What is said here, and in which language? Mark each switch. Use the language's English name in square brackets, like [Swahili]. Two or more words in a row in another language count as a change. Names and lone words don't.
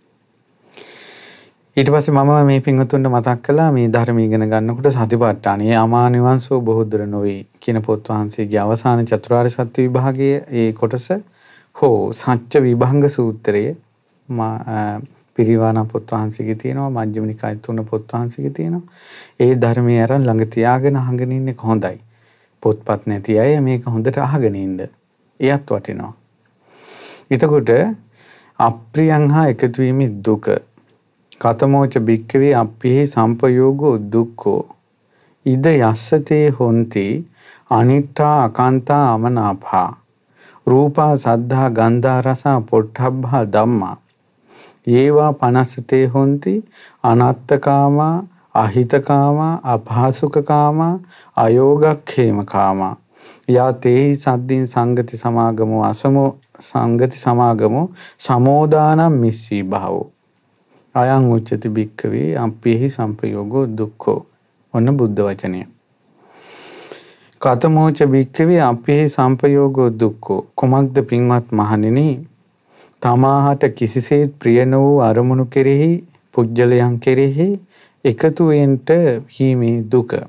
[Sinhala] ඊට පස්සේ මම මේ පින්වතුන්ට මතක් කළා මේ ධර්ම ඉගෙන ගන්නකොට සතිපට්ඨානයේ අමා නිවන්සෝ බොහෝදර නොවේ කියන පොත් වහන්සේගේ අවසාන චතුරාර්ය සත්‍ය විභාගයේ ඒ කොටස හෝ සත්‍ය විභංග සූත්‍රයේ පිරිවාණ පොත් වහන්සේගේ තියෙනවා, මජ්ක්‍ධිම නිකාය 3 පොත් වහන්සේගේ තියෙනවා. ඒ ධර්මයේ අරන් ළඟ තියාගෙන අහගෙන ඉන්නේ කොහොඳයි. පොත්පත් නැති අය මේක හොඳට අහගෙන ඉන්න. එයත් වටිනවා. එතකොට අප්‍රියං හා එකතු වීමේ දුක. [Pali] කතමෝච භික්ඛවේ අප්පියෙහි සම්පයෝගෝ දුක්ඛෝ. ඉද යස්සතේ හොಂತಿ අනිත්තා අකාන්තා අමනාපා. රූපා සද්ධා ගන්ධා රසා පොට්ටබ්බා ධම්මා. යේවා පනස්සතේ හොಂತಿ අනත්තකාමා අහිතකාමා අපහසුකකාමා අයෝගක්ඛේමකාමා. යා තේහි සද්දින් සංගති සමාගමෝ අසමෝ සංගති සමාගමෝ සමෝදානම් මිස්සී භාවෝ. අයං උච්චති භික්ඛවේ අප්පේහි සම්පයෝගෝ දුක්ඛෝ. [Sinhala] ඔන්න බුද්ධ වචනය. [Pali] කතමෝච භික්ඛවේ අප්පේහි සම්පයෝගෝ දුක්ඛෝ. [Sinhala] කුමක්ද පින්වත් මහණෙනි, තමාහට කිසිසේත් ප්‍රිය නොවූ අරමුණු කෙරෙහි, පුජ්‍යලයන් කෙරෙහි එකතු වෙන්ට වීමේ දුක.